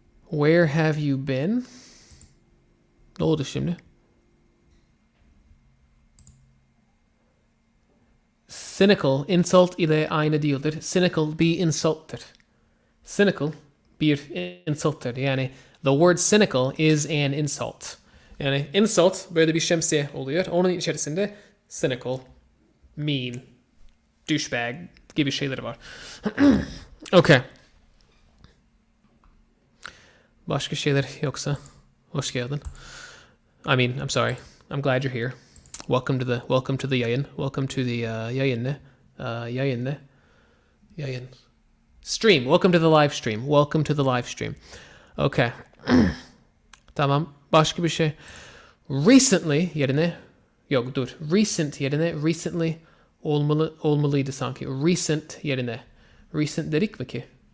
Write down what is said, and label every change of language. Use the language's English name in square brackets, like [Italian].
[English] Where have you been? [Turkish] Ne oldu şimdi? Cynical, insult ile aynı değildir. Cynical bir insult'tır. Cynical bir insult'tır. [English] Yani the word cynical is an insult. [Turkish] Yani insult böyle bir şemsiye oluyor. Onun içerisinde cynical, mean, douchebag gibi şeyleri var. Okay. Başka şeyler yoksa hoş geldin. [English] I'm sorry. I'm glad you're here. Welcome to the yayın. Welcome to the yayın ne? Yayın. Stream. Welcome to the live stream. Welcome to the live stream. [Turkish] Okay. Tamam. Başka bir şey. Recently yerine yok dur. Recent yerine recently olmalıydı sanki. Recent yerine. Recent dedik mi ki?